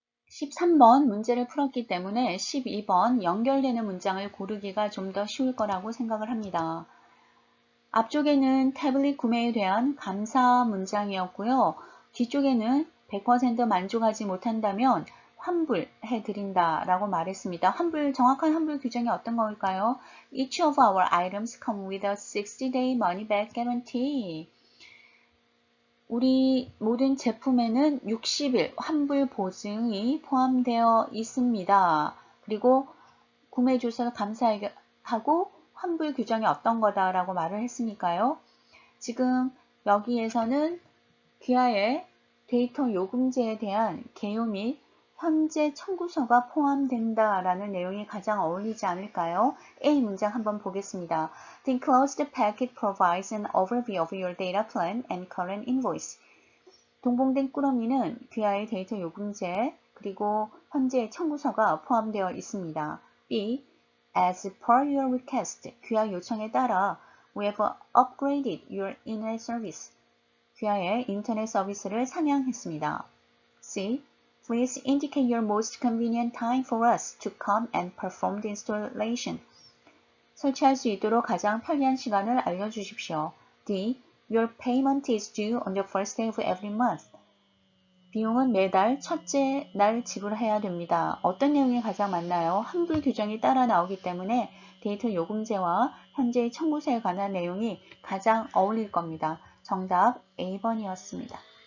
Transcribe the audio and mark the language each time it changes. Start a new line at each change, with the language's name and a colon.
Korean: 13번 문제를 풀었기 때문에 12번 연결되는 문장을 고르기가 좀 더 쉬울 거라고 생각을 합니다. 앞쪽에는 태블릿 구매에 대한 감사 문장이었고요. 뒤쪽에는 100% 만족하지 못한다면 환불해 드린다 라고 말했습니다. 정확한 환불 규정이 어떤 걸까요?
English: Each of our items come with a 60-day money-back guarantee.
Korean: 우리 모든 제품에는 60일 환불 보증이 포함되어 있습니다. 그리고 구매해 주셔서 감사하고 환불 규정이 어떤 거다라고 말을 했으니까요. 지금 여기에서는 귀하의 데이터 요금제에 대한 개요 및 현재 청구서가 포함된다라는 내용이 가장 어울리지 않을까요? A 문장 한번 보겠습니다.
English: The enclosed packet provides an overview of your data plan and current invoice.
Korean: 동봉된 꾸러미는 귀하의 데이터 요금제 그리고 현재 청구서가 포함되어 있습니다.
English: B. As per your request,
Korean: 귀하 요청에 따라
English: we have upgraded your internet service.
Korean: 귀하의 인터넷 서비스를 상향했습니다.
English: C. Please indicate your most convenient time for us to come and perform the installation.
Korean: 설치할 수 있도록 가장 편리한 시간을 알려주십시오.
English: D. Your payment is due on the first day of every month.
Korean: 비용은 매달 첫째 날 지불해야 됩니다. 어떤 내용이 가장 맞나요? 환불 규정이 따라 나오기 때문에 데이터 요금제와 현재의 청구서에 관한 내용이 가장 어울릴 겁니다. 정답 A번이었습니다.